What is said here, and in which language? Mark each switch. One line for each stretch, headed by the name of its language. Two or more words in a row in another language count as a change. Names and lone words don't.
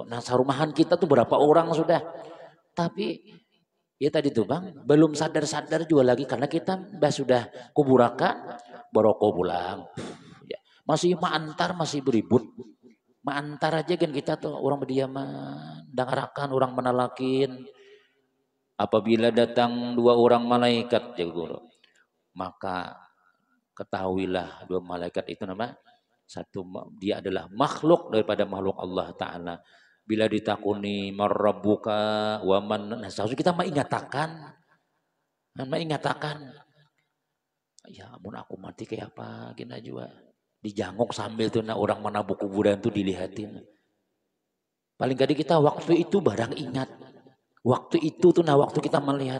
Banjar: Nah sarumahan kita tuh berapa orang sudah. Tapi ya tadi tuh bang, belum sadar-sadar juga lagi karena kita sudah kuburakan, baroko pulang. Ya, masih antar masih beribut. Antar aja kan kita tuh orang berdiaman, dangarakan orang menalakin.
Indonesian: Apabila datang 2 orang malaikat ya guru, maka ketahuilah 2 malaikat itu nama satu dia adalah makhluk daripada makhluk Allah Ta'ala.
Banjar: Bila ditakuni
Arabic: marrabbuka wa man,
Banjar: nah, seharusnya kita mengatakan ya ampun aku mati kayak apa gini juga. Dijanguk sambil tuh nah orang menabuk kuburan tuh dilihatin. Paling kali kita waktu itu barang ingat. Waktu itu tuh nah waktu kita melihat.